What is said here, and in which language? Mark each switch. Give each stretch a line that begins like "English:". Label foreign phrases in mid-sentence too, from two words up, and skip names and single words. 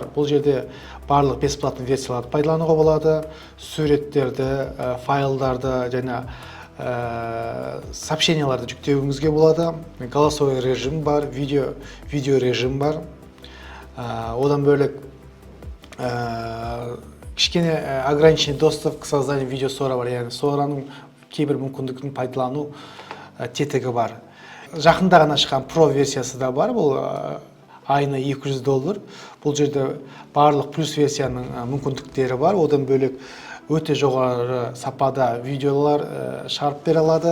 Kazakh: Бұл жерде барлық бесплатный версияларды пайдалануға болады, суреттерді, файлдарды және сообщенияларды жүктеуіңізге болады.
Russian: Голосовой режим
Kazakh: бар, видео режим бар. Одан бөлек кішкене
Russian: ограниченный доступ к созданию видеосора
Kazakh: бар, яғни сораның кейбір мүмкіндігін пайдалану тетігі бар. Жақында ғана шыққан Pro версиясы да бар, бұл айына $200. Бұл жерде барлық плюс версияның мүмкіндіктері бар. Одан бөлек өте жоғары сапада видеолар шығарып бере алады.